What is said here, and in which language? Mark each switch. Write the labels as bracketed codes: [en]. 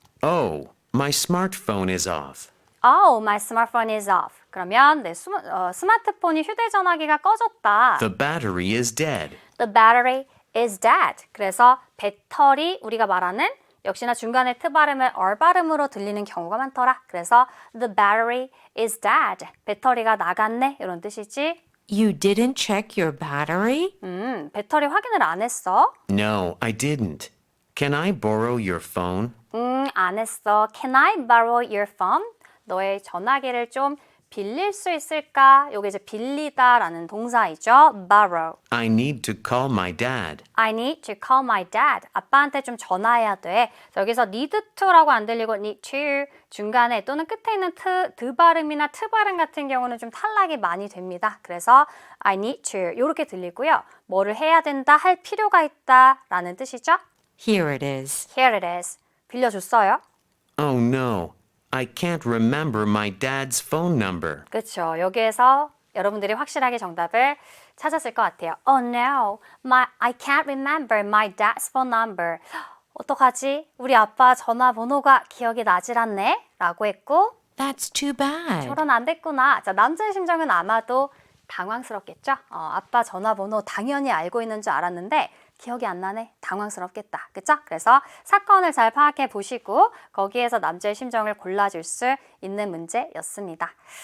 [en] Oh, my smartphone is off. Oh, my smartphone is off. [ko] 그러면 내 스마트폰이 휴대전화기가 꺼졌다. [en] The battery is dead. The battery is dead. [ko] 그래서 배터리 우리가 말하는 역시나 중간에 트 발음을 얼 발음으로 들리는 경우가 많더라. 그래서 [en] the battery is dead. [ko] 배터리가 나갔네. 이런 뜻이지. [en] You didn't check your battery? [ko] 배터리 확인을 안 했어? [en] No, I didn't. Can I borrow your phone? [ko] 안 했어. [en] Can I borrow your phone? [ko] 너의 전화기를 좀 빌릴 수 있을까? 요게 이제 빌리다라는 동사이죠. [en] borrow. I need to call my dad. I need to call my dad. [ko] 아빠한테 좀 전화해야 돼. 여기서 need to라고 안 들리고 need to 중간에 또는 끝에 있는 드 발음이나 트 발음 같은 경우는 좀 탈락이 많이 됩니다. 그래서 [en] I need to [ko] 이렇게 들리고요. 뭐를 해야 된다, 할 필요가 있다 라는 뜻이죠. [en] Here it is. Here it is. [ko] 빌려줬어요. [en] Oh no, I can't remember my dad's phone number. [ko] 그렇죠. 여기에서 여러분들이 확실하게 정답을 찾았을 것 같아요. [en] Oh no, I can't remember my dad's phone number. [ko] 어떡하지? 우리 아빠 전화번호가 기억이 나질 않네? 라고 했고 [en] That's too bad. [ko] 저런 안 됐구나. 자, 남자의 심정은 아마도 당황스럽겠죠? 아빠 전화번호 당연히 알고 있는 줄 알았는데 기억이 안 나네. 당황스럽겠다. 그쵸? 그래서 사건을 잘 파악해 보시고 거기에서 남자의 심정을 골라줄 수 있는 문제였습니다.